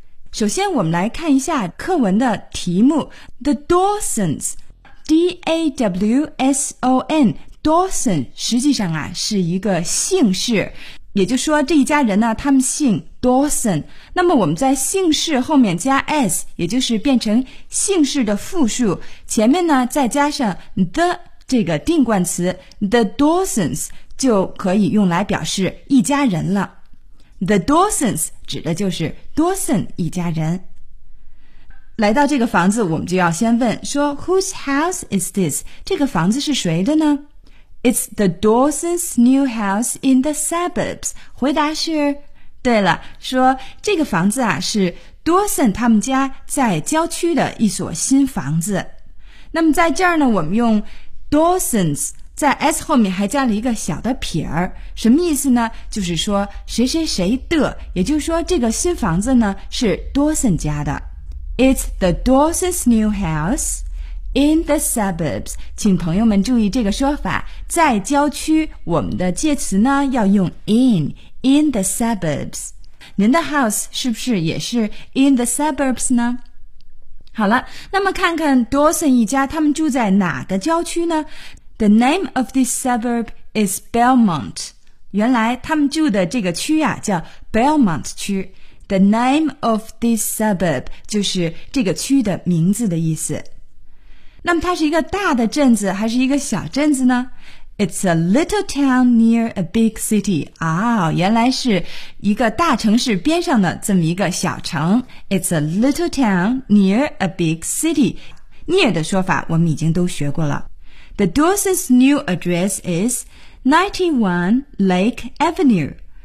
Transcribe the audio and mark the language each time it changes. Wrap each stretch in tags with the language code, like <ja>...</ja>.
<zh>首先我们来看一下课文的题目 The Dawsons, D-A-W-S-O-N, Dawson 实际上啊是一个姓氏，也就是说这一家人呢他们姓 Dawson, 那么我们在姓氏后面加 S, 也就是变成姓氏的复数，前面呢再加上 the 这个定冠词 The Dawsons 就可以用来表示一家人了。 The Dawsons 指的就是 Dawson 一家人。来到这个房子，我们就要先问说</zh> <en>Whose house is this?</en> <zh>这个房子是谁的呢？</zh> <en>It's the Dawsons' new house in the suburbs.</en> <zh>回答是，对了，说这个房子啊是 Dawson 他们家在郊区的一所新房子。那么在这儿呢，我们用 Dawson's在 S 后面还加了一个小的撇儿，什么意思呢？就是说谁谁谁的，也就是说这个新房子呢是 Dawson 家的。</zh> <en>It's the Dawson's new house in the suburbs.</en> <zh>请朋友们注意这个说法，在郊区我们的介词呢要用</zh> <en>in the suburbs.</en> <zh>您的 house 是不是也是</zh> <en>in the suburbs</en> <zh>呢？好了，那么看看 Dawson 一家他们住在哪个郊区呢？</zh> <en>The name of this suburb is Belmont.</en> <zh>原来他们住的这个区啊叫 Belmont 区。</zh> <en>The name of this suburb</en> <zh>就是这个区的名字的意思。那么它是一个大的镇子还是一个小镇子呢？</zh> <en>It's a little town near a big city.</en> <zh>啊、哦、原来是一个大城市边上的这么一个小城。</zh> <en>It's a little town near a big city. near</en> <zh>的说法我们已经都学过了。</zh> <en>The Dawson's new address is 91 Lake Avenue.</en>